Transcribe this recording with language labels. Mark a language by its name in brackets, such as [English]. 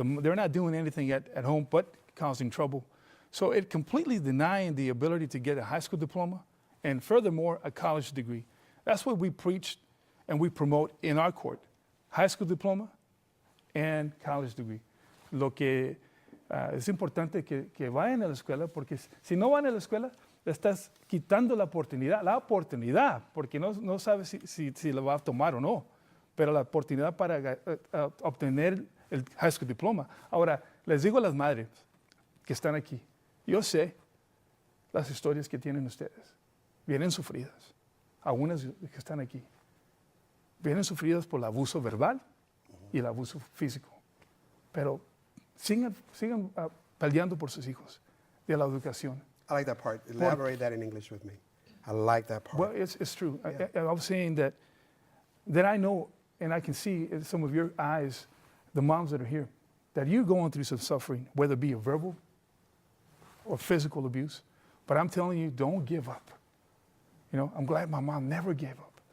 [English] They're not doing anything at home but causing trouble. So it completely denying the ability to get a high school diploma and furthermore, a college degree. That's what we preach and we promote in our court. High school diploma and college degree. [Spanish] Lo que Es importante que vayan a la escuela, porque si no van a la escuela, le estás quitando la oportunidad, porque no sabes si lo va a tomar o no, pero la oportunidad para obtener el [English] high school diploma. [Spanish] Ahora, les digo a las madres que están aquí, yo sé las historias que tienen ustedes, vienen sufridas, algunas que están aquí, vienen sufridas por el abuso verbal y el abuso físico, pero sigan peleando por sus hijos, de la educación. [English] I like that part. Elaborate that in English with me. I like that part. Well, it's true. Yeah. I was saying that I know, and I can see in some of your eyes, the moms that are here, that you're going through some suffering, whether it be a verbal or physical abuse. But I'm telling you, don't give up. You know, I'm glad my mom never gave up.